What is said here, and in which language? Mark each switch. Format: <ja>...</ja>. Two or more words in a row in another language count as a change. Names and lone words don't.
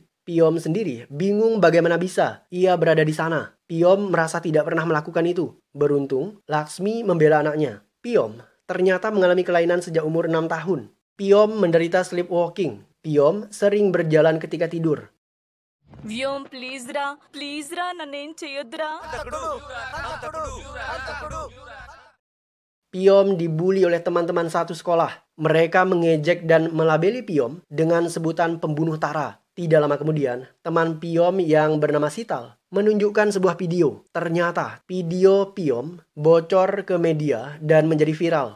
<id>Piyom sendiri bingung bagaimana bisa ia berada di sana. Piyom merasa tidak pernah melakukan itu. Beruntung, Laksmi membela anaknya. Piyom ternyata mengalami kelainan sejak umur 6 tahun. Piyom menderita sleepwalking. Piyom sering berjalan ketika tidur.</id> <te>వ్యోమ్ ప్లీజ్ రా నన్నేం చెయ్యొద్దురా.</te> <id>Piyom dibully oleh teman-teman satu sekolah. Mereka mengejek dan melabeli Piyom dengan sebutan pembunuh Tara. Tidak lama kemudian, teman Piyom yang bernama Sital menunjukkan sebuah video. Ternyata video Piyom bocor ke media dan menjadi viral.</id>